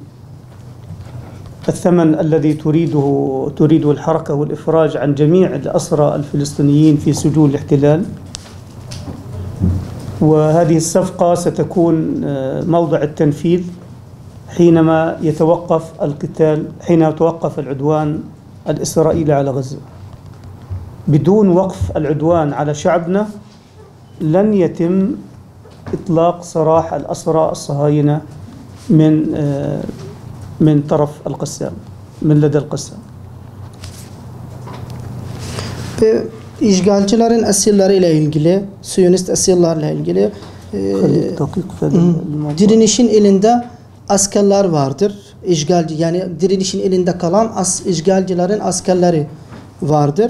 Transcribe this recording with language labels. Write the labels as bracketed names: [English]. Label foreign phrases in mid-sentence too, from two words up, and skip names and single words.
[Arabic] الثمن الذي تريده الحركة والإفراج عن جميع الأسرى الفلسطينيين في سجون الاحتلال، وهذه الصفقة ستكون موضع التنفيذ حينما يتوقف القتال، حين يتوقف العدوان الإسرائيلي على غزة. بدون وقف العدوان على شعبنا لن يتم إطلاق سراح الأسرى الصهاينة من طرف القسام، من لدى القسام. [Turkish] Ve işgalcilerin esirleriyle ilgili, Siyonist esirlerle ilgili direnişin elinde askerler vardır. Yani direnişin elinde kalan işgalcilerin askerleri vardır.